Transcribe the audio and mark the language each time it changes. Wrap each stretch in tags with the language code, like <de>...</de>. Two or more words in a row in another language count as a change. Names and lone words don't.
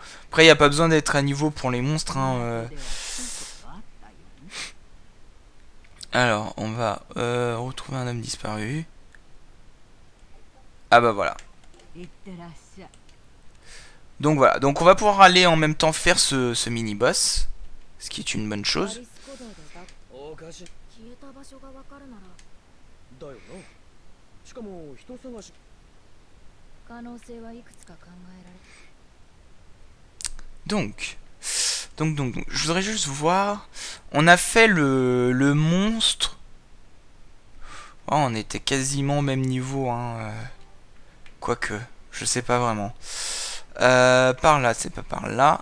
<fr>Après, il n'y a pas besoin d'être à niveau pour les monstres. Hein, Alors, on va retrouver un homme disparu. Ah bah voilà. Donc voilà, donc on va pouvoir aller en même temps faire ce mini-boss, ce qui est une bonne chose.</fr> <ja>おかしい消えた場所がわかるならだよなしかも人探し可能性はいくつか考えられる</ja> <fr>Donc, je voudrais juste voir. On a fait le monstre. Oh, on était quasiment au même niveau, hein. Quoique, je sais pas vraiment. Par là, c'est pas par là.</fr>